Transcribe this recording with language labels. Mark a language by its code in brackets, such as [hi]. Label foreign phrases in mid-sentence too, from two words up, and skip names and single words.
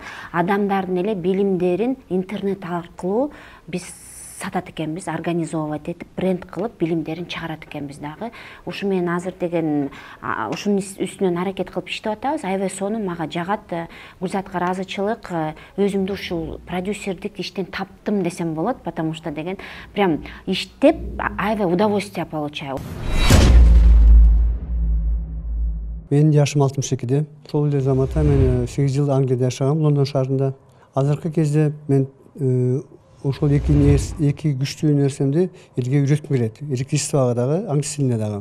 [ky] Адамдардын эле билимдерин интернет аркылуу биз сатат экенбиз, организовать этип, бренд кылып, билимдерин чыгарат экенбиз дагы. Ушу менен азыр деген ушунун үстүнөн аракет кылып иштеп атабыз. Аябай сонун мага жагат. Гүлзатка ыраазычылык, өзүмдү ушул продюсердик иштен таптым десем болот, [ru] потому что [ky] деген прям иштеп аябай [ru] удовольствие получаю. [ky] Менин жашым 62-де. Сол эле заматта мен 8 жыл Англияда жашагам, Лондон шаарында. Азыркы кезде мен ошол эки күчтүү нерсемди элге үйрөткүм келет. Электричествого дагы, англис тилине дагы.